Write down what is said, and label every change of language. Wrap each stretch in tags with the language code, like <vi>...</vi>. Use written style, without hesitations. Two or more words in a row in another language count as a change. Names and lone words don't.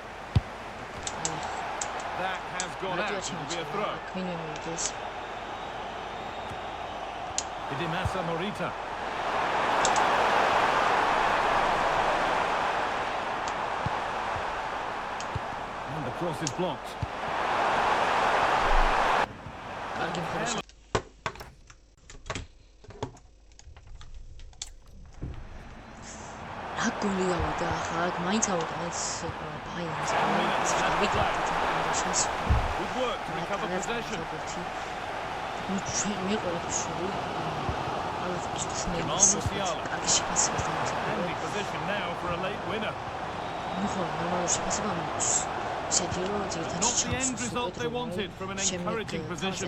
<en>That has gone out. It'll be a throw. Hidimasa Morita. And the cross is blocked.</en> <ka>გოლი გავიდა ახლა მაინც ავიღეთ ბაიერნს</ka> <en>Good work to recover possession. Handy position now for a late winner. Not the end result they wanted from an encouraging position.</en>